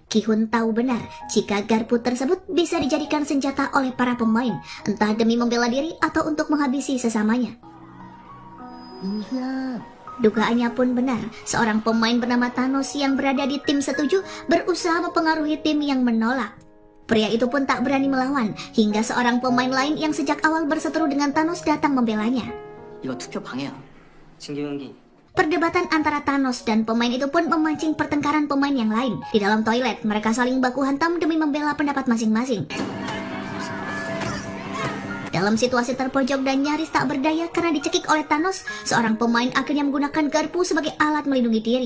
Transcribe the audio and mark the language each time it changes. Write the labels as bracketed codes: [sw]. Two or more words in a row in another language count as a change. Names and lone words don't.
[id] Gi-hun tahu benar jika garpu tersebut bisa dijadikan senjata oleh para pemain, entah demi membela diri atau untuk menghabisi sesamanya. Dugaannya pun benar, seorang pemain bernama Thanos yang berada di tim setuju berusaha mempengaruhi tim yang menolak. Pria itu pun tak berani melawan, hingga seorang pemain lain yang sejak awal berseteru dengan Thanos datang membelanya. [ko] 이거 투표 방해야. 진규경기. [id] Perdebatan antara Thanos dan pemain itu pun memancing pertengkaran pemain yang lain. Di dalam toilet, mereka saling baku hantam demi membela pendapat masing-masing. Dalam situasi terpojok dan nyaris tak berdaya karena dicekik oleh Thanos, seorang pemain akhirnya menggunakan garpu sebagai alat melindungi diri.